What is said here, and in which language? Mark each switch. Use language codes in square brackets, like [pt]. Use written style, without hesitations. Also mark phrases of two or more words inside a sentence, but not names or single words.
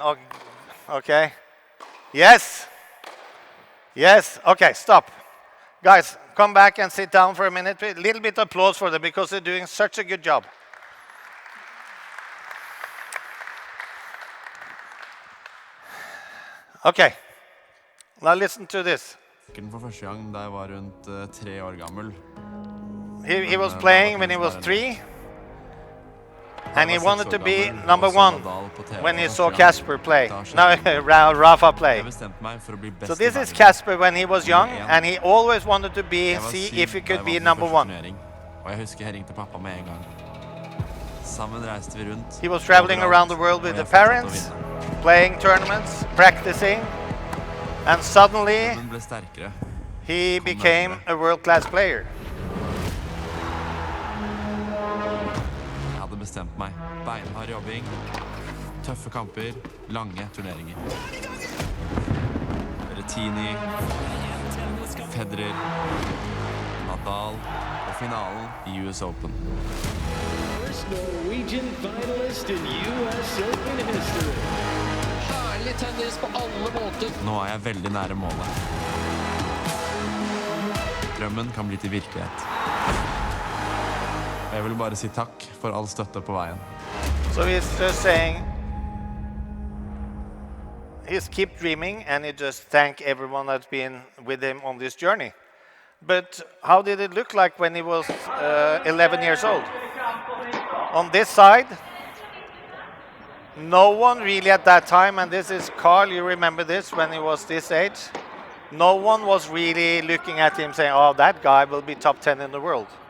[en] Oh, okay. Yes. Yes. Okay, stop. Guys, come back and sit down for a minute. A little bit of applause for them because they're doing such a good job. Okay. Now listen to this. [no] For første gang da jeg var rundt 3 år gammel. [en] He was playing when he was 3, and he wanted to be number 1 when he saw Casper play. No, Rafa play. So this is Casper when he was young, and he always wanted to see if he could be number 1. He was traveling around the world with the parents, playing tournaments, practicing, and suddenly he became a world-class player. [no] Jeg hadde bestemt meg. Beinhard jobbing, tøffe kamper, lange turneringer. Berrettini, Federer, Nadal og finalen i US Open. [en] Norwegian finalist in US Open history. [no] Herlig tennis på alle måter. Nå jeg veldig nære målet. Drømmen kan bli til virkelighet. Jeg vil bare si takk for all støtte på veien. [en] So he's just saying, he's keep dreaming, and he just thank everyone that's been with him on this journey. But how did it look like when he was 11 years old? On this side, no one really at that time, and this is Carl, you remember this when he was this age, no one was really looking at him saying, oh, that guy will be top 10 in the world.